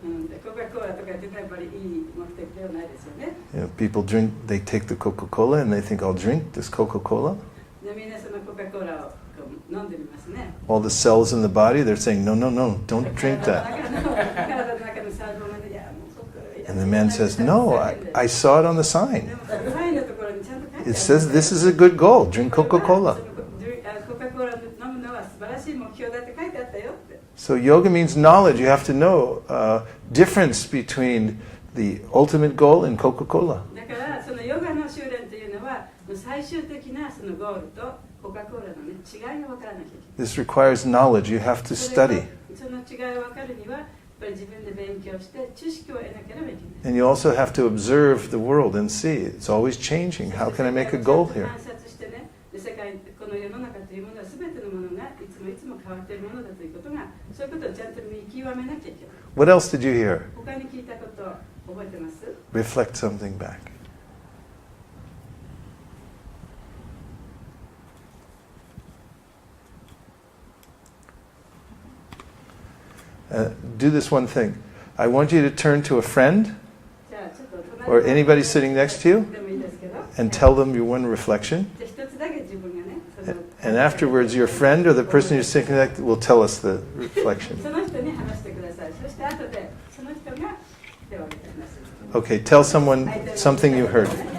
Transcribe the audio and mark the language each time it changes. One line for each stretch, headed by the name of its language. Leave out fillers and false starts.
Japanese: でコカ・コーラとかってやっぱりいい目的ではないですよね
English: You know, people drink, they take the Coca-Cola and they think, I'll drink this Coca-Cola.
Japanese: でみんなそのコカ・コーラを飲んでみますね
English: All the cells in the body, they're saying, no, no, no, don't drink that.
Japanese: 体の中の細胞がねいやもうコカ
English: And the man says, no, I saw it on the sign.
Japanese: もサインのところにちゃんと書いてある
English: It says this is a good goal. Drink Coca-Cola.
Japanese: コカ・コーラ飲むのは素晴らしい目標だって書いてあったよって
English: So yoga means knowledge. You have to know difference between the ultimate goal and Coca-Cola.
Japanese: だからそのヨガの修練というのは最終的なそのゴールとコカ・コーラの、ね、違いが分からなきゃいけない
English: This requires knowledge. You have to
Japanese: それ
English: study.
Japanese: とその違いを分かるにはぱり自分で勉強して知識を得なければいけない。
English: And you also have to observe the world and see it's always changing. How can I make a goal here?
Japanese: 観察してね、世界この世の中というものは全てのものがいつもいつも変わっているものだということが、そういうことをちゃんと見極めなきゃいけない。
English: What else did you hear?
Japanese: 他に聞いたこと覚えてます？
English: Reflect something back. Do this one thing. I want you to turn to a friend
Japanese: じゃあちょっと隣
English: or anybody sitting next to you
Japanese: でもいいですけど、
English: and tell them your one reflection.
Japanese: じゃあ一つだけ自分がね、その
English: And afterwards, your friend or the person you're sitting next to will tell us the reflection.
Japanese: その人に話してください。そして後でその人が手を挙げてください。
English: Okay, tell someone something you heard.